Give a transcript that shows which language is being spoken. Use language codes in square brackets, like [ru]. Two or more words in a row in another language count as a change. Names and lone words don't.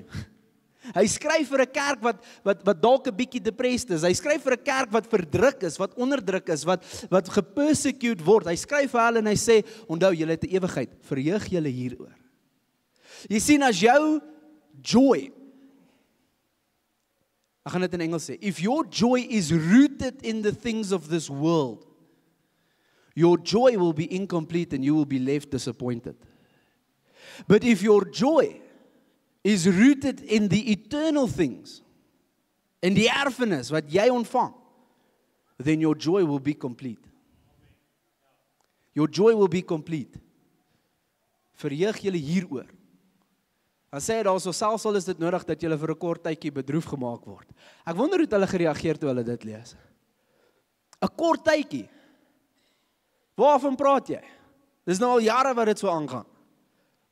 [af] Hy skryf vir 'n kerk wat dalk 'n bietjie depressed is. Hy skryf vir 'n kerk wat verdruk is, wat onderdruk is, wat gepersecute word. Hy skryf vir hulle en hy sê, onthou, julle het 'n ewigheid. Verheug julle hieroor. Jy sien, as jou joy, ek gaan dit in Engels sê, [en] if your joy is rooted in the things of this world, your joy will be incomplete and you will be left disappointed. But if your joy is rooted in the eternal things, [af] in die erfenis wat jy ontvang, [en] then your joy will be complete. Your joy will be complete. [af] Verheug julle hieroor. Dan sê hy daar, so selfs al is dit nodig dat julle vir 'n kort tydjie bedroef gemaak word. Ek wonder hoe hulle gereageer toe hulle dit lees. 'n Kort tydjie. Waarvan praat jy? Dis nou al jare wat dit so aangaan.